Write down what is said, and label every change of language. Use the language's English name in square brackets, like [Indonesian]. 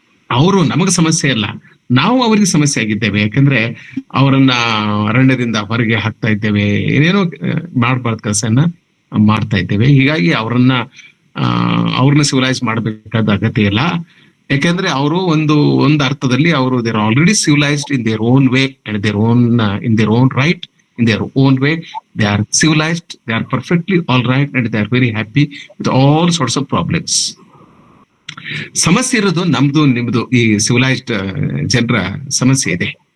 [Kannada] ಅವರು ನಮಗ್ ಸಮಸ್ಯೆ ಅಲ್ಲ, ನಾವು ಅವರಿಗೆ ಸಮಸ್ಯೆ ಆಗಿದ್ದೇವೆ. ಯಾಕಂದ್ರೆ ಅವರನ್ನ ಅರಣ್ಯದಿಂದ ಹೊರಗೆ ಹಾಕ್ತಾ ಇದ್ದೇವೆ, ಏನೇನೋ ಮಾಡ್ಬಾರ್ದು ಕೆಲಸನ ಮಾಡ್ತಾ ಇದ್ದೇವೆ. ಹೀಗಾಗಿ ಅವ್ರನ್ನ ಸಿವಿಲೈಸ್ ಮಾಡ್ಬೇಕಾದ ಅಗತ್ಯ ಇಲ್ಲ. ಯಾಕಂದ್ರೆ ಅವರು ಒಂದು ಅರ್ಥದಲ್ಲಿ ಅವರು [English] Their already civilized in their own way and in their own right. In their own way, they are civilized, they are perfectly all right, and they are very happy with all sorts of problems. [Kannada] ಸಮಸ್ಯೆ ಇರೋದು ನಮ್ದು ನಿಮ್ದು, ಈ civilised ಜನರ ಸಮಸ್ಯೆ ಇದೆ.